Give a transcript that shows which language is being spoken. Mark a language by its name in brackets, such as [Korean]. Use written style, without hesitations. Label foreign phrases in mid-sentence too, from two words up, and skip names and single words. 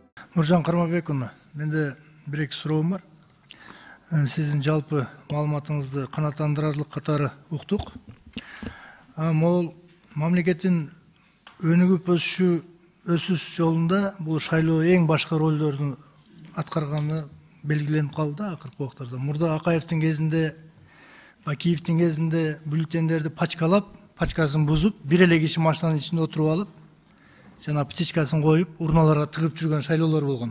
[Kazakh] Нуржан Кармабекұлы, менде бір екі сұрауым бар. Сіздің жалпы маалыматыңызды қанаттандырарлық қатары ұқтық. [Kyrgyz] Мол мамлекеттин өнүгүп өсүш жолунда бул шайлоо эң башкы ролдорду аткарганы белгиленип калды акыркы убактарда. Мурда Акаевдин кезинде, Бакиевдин кезинде бюллетендерди пачкалап, пачкасын бузуп, бир эле киши машинанын ичинде отуруп алып, жана птичкасын коюп, урналарга тыгып жүргөн шайлоолор болгон.